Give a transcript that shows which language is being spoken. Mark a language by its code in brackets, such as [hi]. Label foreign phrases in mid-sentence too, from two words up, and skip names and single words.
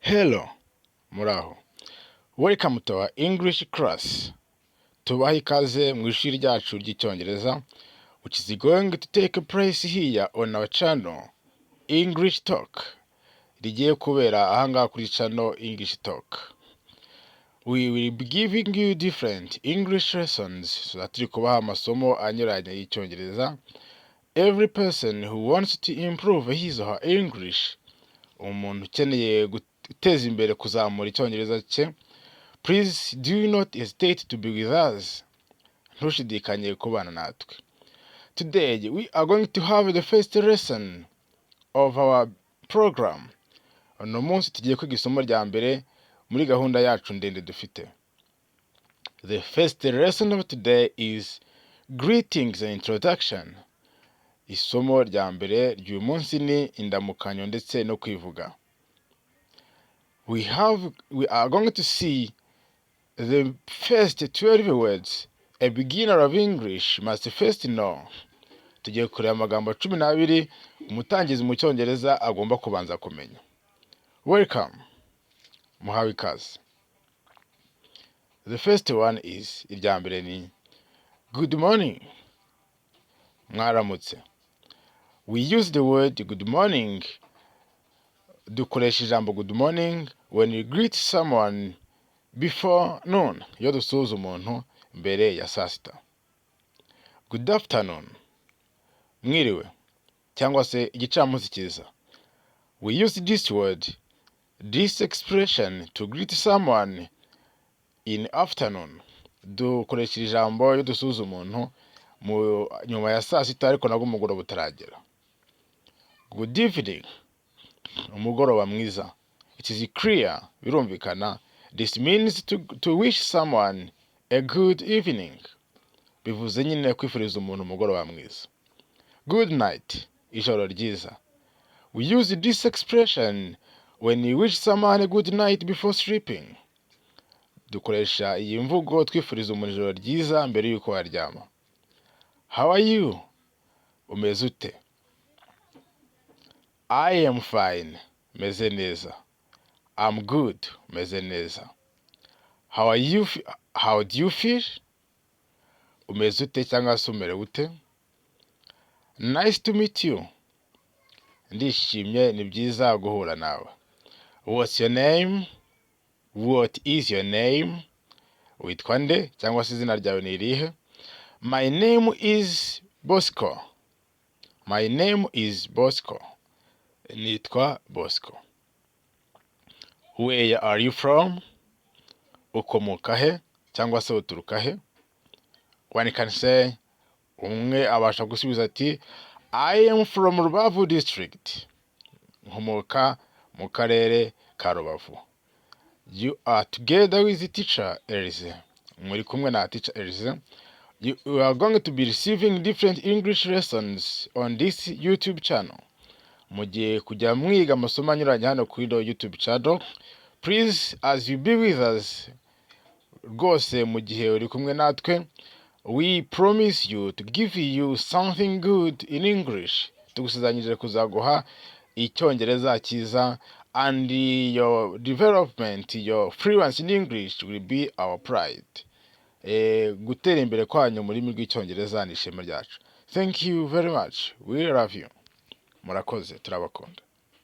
[en] Hello, muraho. Welcome to our English class. [rw] Tubaha ikaze mu ishuri ryacu ry'icyongereza, [en] which is going to take place here on our channel, English Talk. [rw] Rigiye kubera ahangaha kuri channel English Talk. [en] We will be giving you different English lessons, so that [rw] turi kubaha amasomo anyuranye y'icyongereza. [en] Every person who wants to improve his or her English, [rw] umuntu ukeneye guteza imbere kuzamura icyongereza cye, [en] please do not hesitate to be with us. [rw] Ntushidikanye kubana natwe. [en] Today we are going to have the first lesson of our program. [rw] Uno munsi tugiye kwiga isomo rya mbere muri gahunda yacu ndende dufite. [en] The first lesson of today is greetings and introduction. [rw] Isomo rya mbere ry'uyu munsi ni indamukanyo ndetse no kwivuga. [en] We are going to see the first 12 words a beginner of English must first know. [rw] Tugiye kureba amagambo 12 umutangizi mu cyongereza agomba kubanza kumenya. [en] Welcome. [rw] Muhawe ikaze. [en] The first one is [rw] irya mbere ni [en] good morning. [rw] Mwaramutse. [en] We use the word good morning. [rw] Dukoresha ijambo [en] good morning when we greet someone before noon, [rw] iyo dusuhuza umuntu mbere ya saa sita. [en] Good afternoon. [rw] Mwiriwe cyangwa se igicamunsi cyiza. [en] We use this expression to greet someone in afternoon. [rw] Dukoresha ijambo iyo dusuhuza umuntu nyuma ya saa sita ariko nabwo umugoroba utaragera. [en] Good evening. [rw] Umugoroba mwiza. [en] It is clear, birumvikana. This means to wish someone a good evening. [rw] Bivuze nyine kwifuriza umuntu umugoroba mwiza. [en] Good night. [rw] Ijoro ryiza. [en] We use this expression when we wish someone a good night before sleeping. [rw] Dukoresha iyi mvugo twifuriza umuntu ijoro ryiza mbere yuko aryama. [en] How are you? [rw] Umeze ute? [en] I am fine. [rw] Meze neza. [en] I'm good. [rw] Meze neza. [en] How do you feel? [rw] Umeze ute cyangwa se umerewe ute? [en] Nice to meet you. [rw] Ndishimye, ni byiza guhura nawe. [en] What's your name? What is your name? [rw] Witwa nde cyangwa se izina ryawe ni irihe? [en] My name is Bosco. My name is Bosco. [rw] Nitwa Bosco. [en] Where are you from? [rw] Ukomoka he cyangwa se uturuka he? [en] One can say, [rw] umwe abasha gusubiza ati [en] I am from Rubavu district. [rw] Nkomoka mu karere ka Rubavu. [en] You are together with the teacher Elise. [rw] Muri kumwe na teacher Elise. [en] You are going to be receiving different English lessons on this YouTube channel. [rw] Mugiye kujya mwiga amasomo anyuranye hano kuri YouTube channel. [en] Please, as you be with us, [rw] rwose mu gihe uri kumwe natwe, [en] we promise you to give you something good in English. [rw] Tugusezanyije kuzaguha icyongereza cyiza, [en] and your development, your fluency in English will be our pride. [rw] Gutera imbere kwanyu mu rurimi rw'icyongereza ni ishema ryacu. [en] Thank you very much. We love you. [rw] Murakoze, turabakunda.